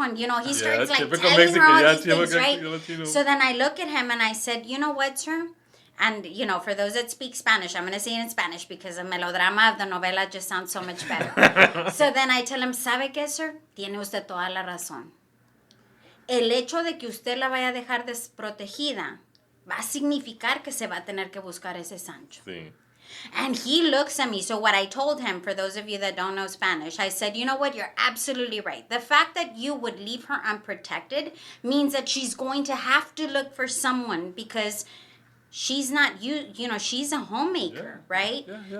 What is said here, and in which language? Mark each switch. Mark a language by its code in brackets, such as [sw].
[en] And, he starts telling her all these things, right? So then I look at him and I said, you know what, sir? And, for those that speak Spanish, I'm going to say it in Spanish because the melodrama of the novela just sounds so much better. So then I tell him, [es] ¿sabe qué, [en] sir? [es] Tiene usted toda la razón. El hecho de que usted la vaya a dejar desprotegida va a significar que se va a tener que buscar ese Sancho. Sí. [en] And he looks at me. So what I told him, for those of you that don't know Spanish, I said, you know what? You're absolutely right. The fact that you would leave her unprotected means that she's going to have to look for someone because she's not she's a homemaker, right? Yeah.